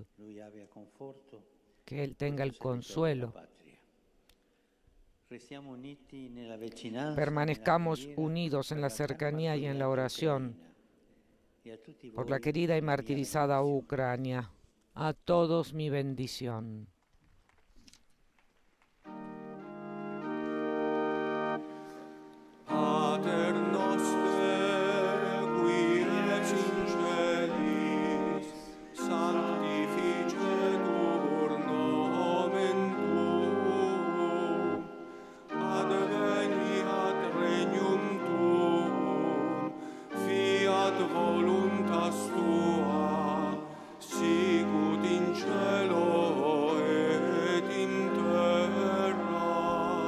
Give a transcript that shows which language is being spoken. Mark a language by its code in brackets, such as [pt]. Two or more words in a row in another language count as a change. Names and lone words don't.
[es] Que él tenga el consuelo Permanezcamos unidos en la cercanía y en la oración por la querida y martirizada Ucrania. A todos mi bendición. [la] Pater noster, qui es in celis, sanctificetur nomen tuum, adveniat regnum tuum, fiat voluntas tua, sicut in cielo et in terra.